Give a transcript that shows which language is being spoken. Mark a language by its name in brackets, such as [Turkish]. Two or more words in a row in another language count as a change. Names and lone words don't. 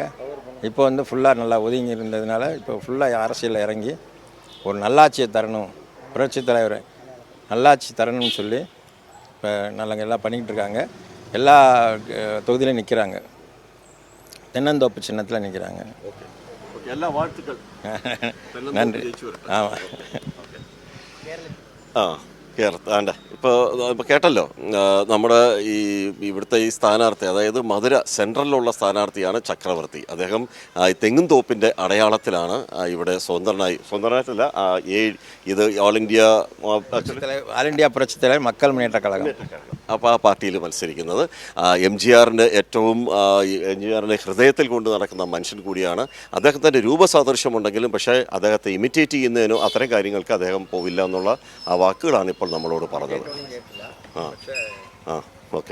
[Tamil] இப்போ ஃபுல்லாக நல்லா ஒதுங்கி இருந்ததுனால இப்போ ஃபுல்லாக அரசியலில் இறங்கி ஒரு நல்லாட்சியை தரணும், புரட்சித் தலைவர் நல்லாட்சி தரணும்னு சொல்லி இப்போ நல்லா எல்லாம் பண்ணிக்கிட்டு இருக்காங்க. எல்லா தொகுதியிலையும் நிற்கிறாங்க. தென்னந்தோப்பு சின்னத்தில் நிற்கிறாங்க. எல்லா வாழ்த்துக்கள். நன்றி. ஆமாம். [Malayalam] ഇപ്പോൾ കേട്ടല്ലോ, നമ്മുടെ ഇവിടുത്തെ ഈ സ്ഥാനാർത്ഥി, അതായത് മധുര സെൻട്രലിലുള്ള സ്ഥാനാർത്ഥിയാണ് ചക്രവർത്തി. അദ്ദേഹം തെങ്ങും തോപ്പിൻ്റെ അടയാളത്തിലാണ് ഇവിടെ സ്വതന്ത്രനായിട്ടല്ല, ഇത് ഓൾ ഇന്ത്യ புரட்சித் தலைவர் மக்கள் முன்னேற்ற கழகம். അപ്പോൾ ആ പാർട്ടിയിൽ മത്സരിക്കുന്നത്. എംജിആറിൻ്റെ ഹൃദയത്തിൽ കൊണ്ട് നടക്കുന്ന മനുഷ്യൻ കൂടിയാണ്. അദ്ദേഹത്തിൻ്റെ രൂപസാദൃശ്യമുണ്ടെങ്കിലും പക്ഷേ അദ്ദേഹത്തെ ഇമിറ്റേറ്റ് ചെയ്യുന്നതിനോ അത്തരം കാര്യങ്ങൾക്ക് അദ്ദേഹം പോവില്ല എന്നുള്ള ആ വാക്കുകളാണ് ഇപ്പോൾ നമ്മളോട് പറഞ്ഞത്. ഓക്കെ.